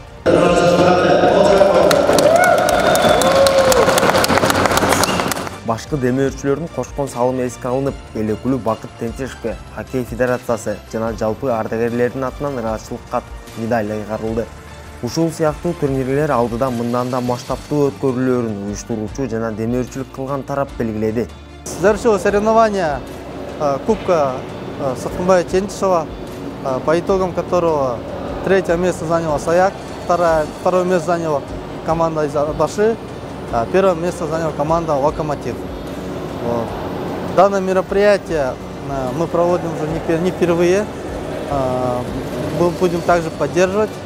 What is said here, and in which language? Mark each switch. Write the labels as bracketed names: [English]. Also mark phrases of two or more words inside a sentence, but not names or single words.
[Kyrgyz] Башкы деме өрчүлөрдүн кошкон салымы эске алынып, эл өкүлү Бакыт Тентишевке Хоккей федерациясы жана жалпы ардагерлердин атынан ыраазычылык кат, медаль кайгарылды. Ушул сыяктуу турнирлер алдыда мындан да масштабтуу өткөрүлөөрүн уюштуруучу жана демөөрчүлүк кылган тарап белгиледи. [Russian] Завершилось соревнование Кубка Саткынбая Тентишева, по итогам которого 3-е место заняла Саяк, 2-е место заняла команда из Атбаши, 1-е место заняла команда Локомотив. Данное мероприятие мы проводим уже не впервые, мы будем также поддерживать.